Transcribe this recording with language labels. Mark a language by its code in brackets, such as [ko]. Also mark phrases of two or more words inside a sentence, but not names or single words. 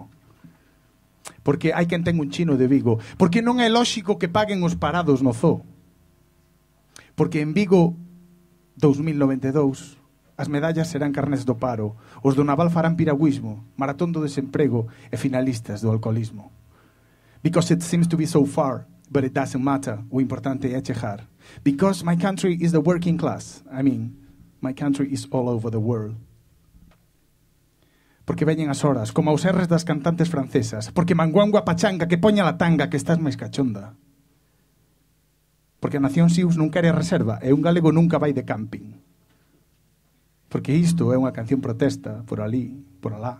[gl] Porque hai quen ten un chino de Vigo. Porque non é lóxico que paguen os parados no zoo. Porque en Vigo 2092 as medallas serán carnés do paro, os do Naval farán piragüismo, maratón do desemprego e finalistas do alcoholismo. [en] Because it seems to be so far, but it doesn't matter, [gl] o importante é chegar. [en] Because my country is the working class, my country is all over the world. [gl] Porque veñen as horas, como aos erres das cantantes francesas, porque manguangua pachanga que poña la tanga que estás máis cachonda. Porque a nación Sius non quere reserva e un galego nunca vai de camping. Porque isto é unha canción protesta por ali, por alá.